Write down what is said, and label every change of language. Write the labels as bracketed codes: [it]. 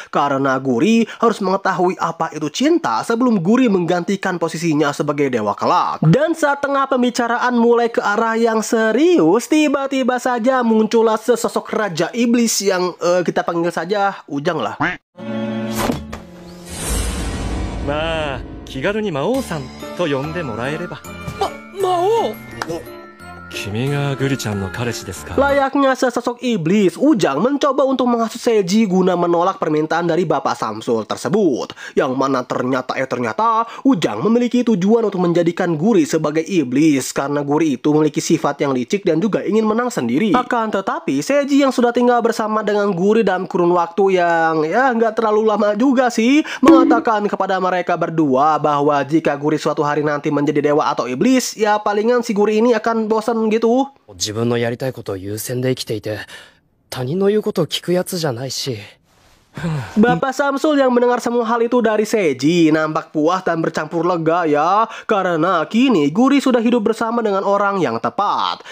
[id] Karena Guri harus mengetahui apa itu cinta sebelum Guri menggantikan posisinya sebagai dewa kelak. Dan saat tengah pembicaraan mulai ke arah yang serius, tiba-tiba saja muncullah sesosok Raja Iblis yang kita panggil saja Ujang lah. [ja] まあ気軽に魔王さんと呼んでもらえれば。魔王？君がグリちゃんの彼氏ですか? [id] Layaknya sesosok iblis, Ujang mencoba untuk menghasut Seiji guna menolak permintaan dari Bapak Samsul tersebut. Yang mana ternyata Ujang memiliki tujuan untuk menjadikan Guri sebagai iblis karena Guri itu memiliki sifat yang licik dan juga ingin menang sendiri. Akan tetapi Seiji yang sudah tinggal bersama dengan Guri dalam kurun waktu yang ya nggak terlalu lama juga sih, mengatakan kepada mereka berdua bahwa jika Guri suatu hari nanti menjadi dewa atau iblis, ya palingan si Guri ini akan bosan gitu. [ja] 自分のやりたいことを優先で生きていて、他人の言うことを聞くやつじゃないし。 [id] Bapak Samsul yang mendengar semua hal itu dari Seiji nampak puas dan bercampur lega ya, karena kini Guri sudah hidup bersama dengan orang yang tepat.